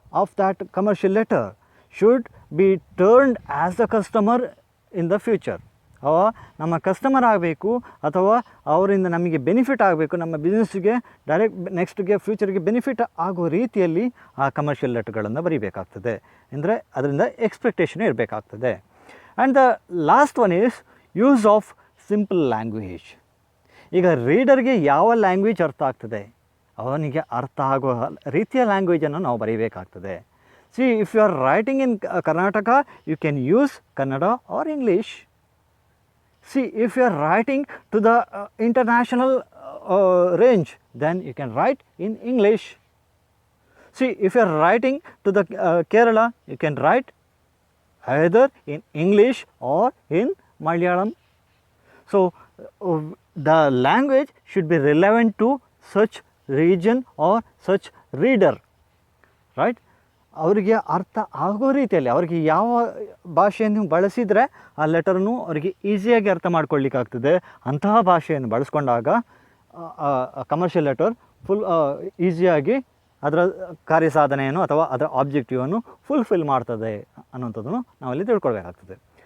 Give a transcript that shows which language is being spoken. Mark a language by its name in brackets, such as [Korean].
[English] of that commercial letter should be turned as the customer in the future. [Kannada] ನಮ್ಮ customer ಆಗಬೇಕು ಅಥವಾ ಅವರಿಂದ ನಮಗೆ ಬೆನಿಫಿಟ್ ಆಗಬೇಕು, ನಮ್ಮ ಬಿಸ್ನೆಸ್ಸಿಗೆ ಡೈರೆಕ್ಟ್ ನೆಕ್ಸ್ಟ್ಗೆ ಫ್ಯೂಚರ್ಗೆ ಬೆನಿಫಿಟ್ ಆಗೋ ರೀತಿಯಲ್ಲಿ ಆ ಕಮರ್ಷಿಯಲ್ ಲೆಟರ್ಗಳನ್ನು ಬರೀಬೇಕಾಗ್ತದೆ. ಅಂದರೆ ಅದರಿಂದ expectation ಇರಬೇಕಾಗ್ತದೆ. [English] And the last one is use of simple language. [Kannada] ಈಗ ರೀಡರ್ಗೆ ಯಾವ ಲ್ಯಾಂಗ್ವೇಜ್ ಅರ್ಥ ಆಗ್ತದೆ, ಅವನಿಗೆ ಅರ್ಥ ಆಗೋ ರೀತಿಯ ಲ್ಯಾಂಗ್ವೇಜನ್ನು ನಾವು ಬರೀಬೇಕಾಗ್ತದೆ. [English] See, if you are writing in Karnataka, you can use Kannada or English. See, if you are writing to the international range, then you can write in English. See, if you are writing to the Kerala, you can write either in English or in Malayalam. So, the language should be relevant to such region or such reader, right? [Kannada] ಅವರಿಗೆ ಅರ್ಥ ಆಗೋ ರೀತಿಯಲ್ಲಿ ಅವರಿಗೆ ಯಾವ ಭಾಷೆಯನ್ನು ಬಳಸಿದರೆ ಆ ಲೆಟರನ್ನು ಅವರಿಗೆ ಈಸಿಯಾಗಿ ಅರ್ಥ ಮಾಡ್ಕೊಳ್ಳಿಕ್ಕಾಗ್ತದೆ, ಅಂತಹ ಭಾಷೆಯನ್ನು ಬಳಸ್ಕೊಂಡಾಗ ಕಮರ್ಷಿಯಲ್ ಲೆಟರ್ ಫುಲ್ ಈಸಿಯಾಗಿ ಅದರ ಕಾರ್ಯಸಾಧನೆಯನ್ನು ಅಥವಾ ಅದರ ಆಬ್ಜೆಕ್ಟಿವನ್ನು ಫುಲ್ಫಿಲ್ ಮಾಡ್ತದೆ ಅನ್ನೋಂಥದ್ದನ್ನು ನಾವಲ್ಲಿ ತಿಳ್ಕೊಳ್ಬೇಕಾಗ್ತದೆ.